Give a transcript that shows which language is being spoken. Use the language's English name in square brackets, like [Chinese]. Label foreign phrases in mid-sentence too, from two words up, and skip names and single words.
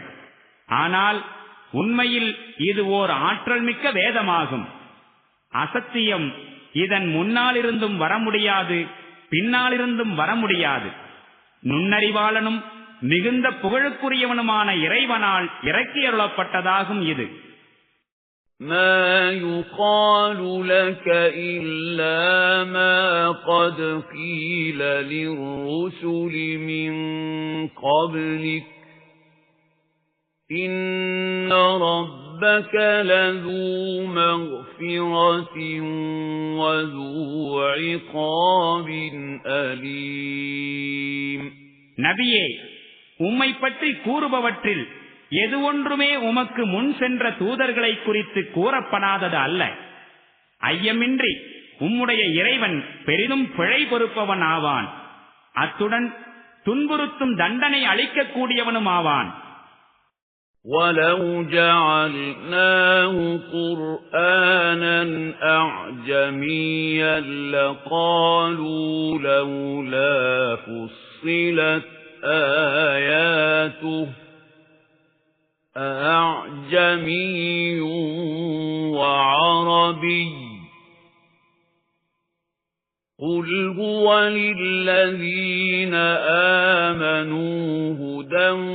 [Tamil] ஆனால் உண்மையில் இது ஓர் ஆற்றல் மிக்க வேதமாகும். அசத்தியம் இதன் முன்னாலிருந்தும் வர முடியாது, பின்னாலிருந்தும் வர முடியாது. நுண்ணறிவாளனும் மிகுந்த புகழுக்குரியவனுமான இறைவனால் இறக்கியருளப்பட்டதாகும் இது. [Arabic] مَا يُقَالُ لَكَ إِلَّا مَا قَدْ قِيلَ لِلرُّسُلِ مِنْ قَبْلِكَ إِنَّ رَبَّكَ لَذُو مَغْفِرَةٍ وَذُو عِقَابٍ أَلِيمٍ. [Tamil] நபியே, உம்மை பற்றி கூறுபவற்றில் எது ஒன்றுமே உமக்கு முன் சென்ற தூதர்களை குறித்து கூறப்படாதது அல்ல. ஐயமின்றி உம்முடைய இறைவன் பெரிதும் பிழை பொறுப்பவன் ஆவான். அத்துடன் துன்புறுத்தும் தண்டனை அளிக்கக்கூடியவனும் ஆவான். [Arabic] وَلَوْ جَعَلْنَاهُ قُرْآنًا أَعْجَمِيًّا لَقَالُوا لَوْلَا فُصِّلَتْ آيَاتُهُ أَأَعْجَمِيٌّ وَعَرَبِيٌّ قُلْ هُوَ لِلَّذِينَ آمَنُوا هُدًى